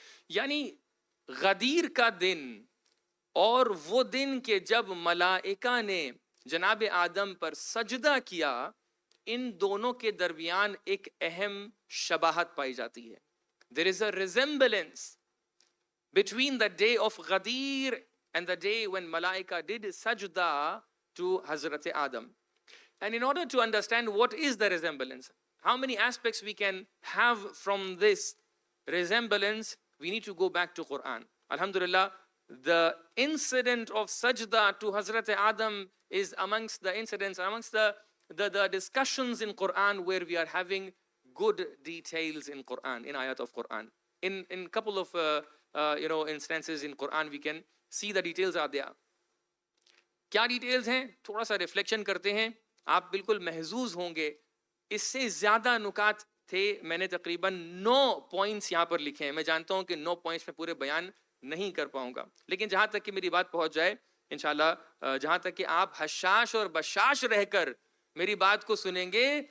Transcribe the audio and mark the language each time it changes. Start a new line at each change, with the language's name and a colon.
Urdu: یعنی غدیر کا دن اور وہ دن کہ جب ملائکہ نے جناب آدم پر سجدہ کیا، ان دونوں کے درمیان ایک اہم شباہت پائی جاتی ہے۔
English: There is a resemblance between the day of Ghadir and the day when Malaika did sajda to Hazrat Adam. And in order to understand what is the resemblance, how many aspects we can have from this resemblance, we need to go back to Quran. Alhamdulillah, the incident of sajda to Hazrat Adam is amongst the incidents, amongst the discussions in Quran where we are having good details in Quran, in ayat of Quran. In couple of instances in Quran we can see the details are there.
Urdu: کیا details ہیں؟ تھوڑا سا reflection کرتے ہیں، آپ بالکل محظوظ ہوں گے۔ اس سے زیادہ نکات تھے، میں نے تقریباً 9 پوائنٹس یہاں پر لکھے ہیں۔ میں جانتا ہوں کہ 9 پوائنٹس میں پورے بیان نہیں کر پاؤں گا، لیکن جہاں تک کہ میری بات پہنچ جائے انشاءاللہ، جہاں تک کہ آپ حشاش اور بشاش رہ کر میری بات کو سنیں گے،